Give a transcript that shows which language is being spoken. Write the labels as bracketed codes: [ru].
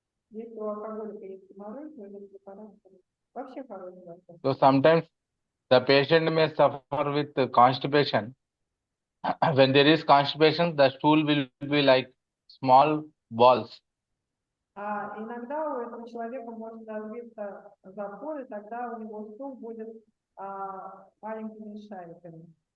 [ru] Если у алкоголика есть геморрой, то этот препарат вообще хороший. [en] So sometimes the patient may suffer with constipation. When there is constipation, the stool will be like small balls. [ru] Иногда у этого человека может развиться запор, и тогда у него стул будет маленькими шариками.